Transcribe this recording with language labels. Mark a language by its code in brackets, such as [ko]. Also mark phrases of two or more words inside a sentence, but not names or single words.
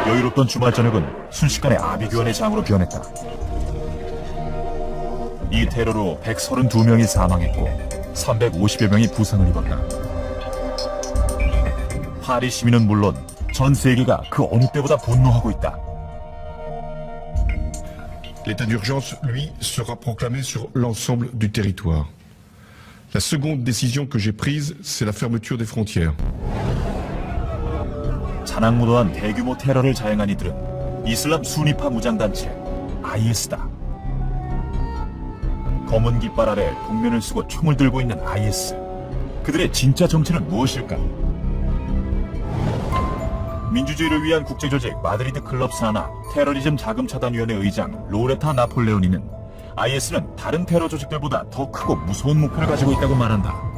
[ko] 여유롭던 주말 저녁은 순식간에 아비규환의 장으로 변했다. 이 테러로 132명이 사망했고 350여 명이 부상을 입었다. 파리 시민은 물론 전 세계가 그 어느 때보다 분노하고 있다. [fr] L'état d'urgence, lui, sera proclamé sur l'ensemble du territoire. La seconde décision que j'ai prise, c'est la fermeture des frontières. [ko] 잔악무도한 대규모 테러를 자행한 이들은 이슬람 순위파 무장단체 IS다. 검은 깃발 아래 복면을 쓰고 총을 들고 있는 IS. 그들의 진짜 정체는 무엇일까? 민주주의를 위한 국제조직 마드리드 클럽 산하 테러리즘 자금차단위원회 의장 로레타 나폴레오니는 IS는 다른 테러 조직들보다 더 크고 무서운 목표를 가지고 있다고 말한다.